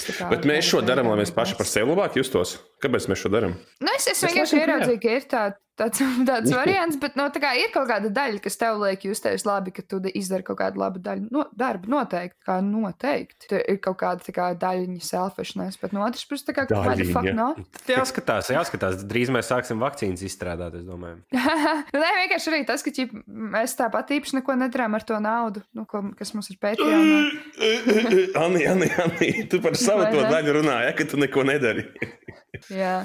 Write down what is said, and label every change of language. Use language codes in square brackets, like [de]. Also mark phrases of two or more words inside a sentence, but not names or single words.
[lv] Bet mēs šo darām, lai mēs paši par sevi labāk justos. Kāpēc mēs šo darām? Es vienkārši ieraudzīju, ka ir tāds variants, bet tā kā ir kaut kāda daļa, kas tev liek justies labi, ka tu izdari kaut kādu labu daļu darbu. Noteikti. Tur ir kaut kāda tā kā daļiņa selfishness, bet no otras puses tā kā [en] what the fuck [lv] no? Jāskatās. Drīz mēs sāksim vakcīnas izstrādāt, es domāju. Nē, vienkārši arī tas, ka mēs tāpat īpaši neko nedarām ar to naudu, kas mums ir Patreonā. Anī, tu par savu to daļu runāji, ka tu neko nedari. Jā.